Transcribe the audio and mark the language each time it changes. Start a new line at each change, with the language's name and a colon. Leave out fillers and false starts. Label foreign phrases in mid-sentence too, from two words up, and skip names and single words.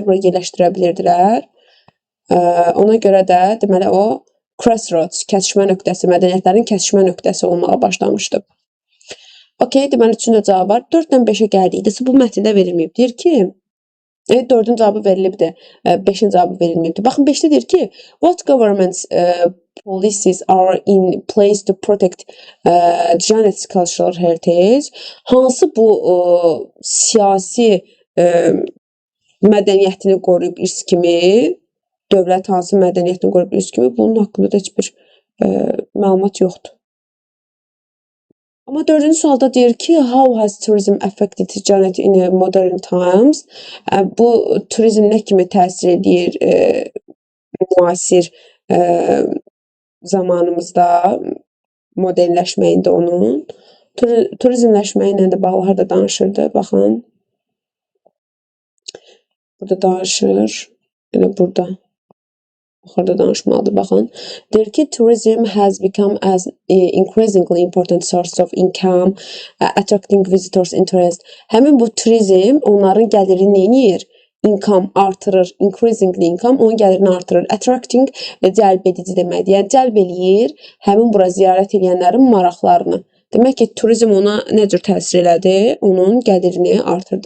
Azerbaijani: Bura yerləşdirə bilirdilər. Ona görə də deməli o crossroads, kəsişmə nöqtəsi, mədəniyyətlərin kəsişmə nöqtəsi olmağa başlamışdı. Okay, deməli üçün də cavab var. 4-dən 5-ə gəldikdə bu mətndə verilməyib. Deyir ki, 4-ün cavabı verilibdir, 5-in cavabı verilməyibdir. Baxın, 5-də deyir ki,
English: what governments policies are in place to protect Janet's cultural heritage?
Azerbaijani: Hansı bu siyasi mədəniyyətini qoruyub irs kimi, dövlət hansı mədəniyyətini qoruyub irs kimi, bunun haqqında da heç bir məlumat yoxdur. Amma 4-cü sualda deyir ki,
English: how has tourism affected Janet in modern times?
Azerbaijani: Bu turizm nə kimi təsir edir müasir zamanımızda, modernləşməyində onun. Turizmləşməklə də bağlı harda danışırdı, baxın. Burada danışır. Elə burada. Yuxarıda danışmalıdır, baxın. Deyir ki,
English: tourism has become as increasingly important source of income, attracting visitors' interest.
Azerbaijani: Həmin bu turizm onların gəlirini neyinir? Income artırır,
English: increasingly income
Azerbaijani: onun gəlirini artırır. Attracting cəlb edici deməkdir. Yəni cəlb eləyir həmin bura ziyarət edənlərin maraqlarını. Demək ki, turizm ona nə cür təsir elədi? Onun gəlirini artırdı.